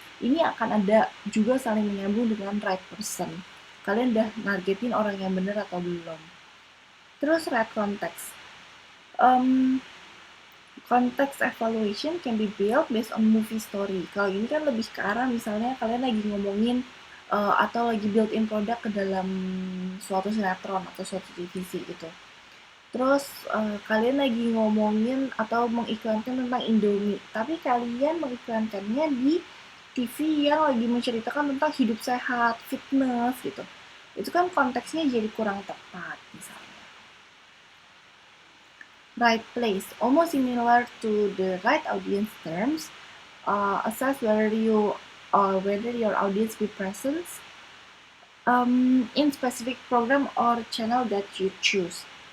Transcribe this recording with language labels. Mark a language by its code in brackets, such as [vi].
[id] ini akan ada juga saling menyambung dengan [en] right person. [id] Kalian udah nargetin orang yang benar atau belum. Terus [en] right context. Context evaluation can be built based on movie story. [id] Kalau ini kan lebih ke arah misalnya kalian lagi ngomongin atau lagi build-in produk ke dalam suatu sinetron atau suatu divisi gitu. Terus kalian lagi ngomongin atau mengiklankan tentang Indomie, tapi kalian mengiklankannya di TV yang lagi menceritakan tentang hidup sehat, fitness gitu. Itu kan konteksnya jadi kurang tepat misalnya. [en] Right place, almost similar to the right audience terms. Assess whether your audience be present in specific program or channel that you choose.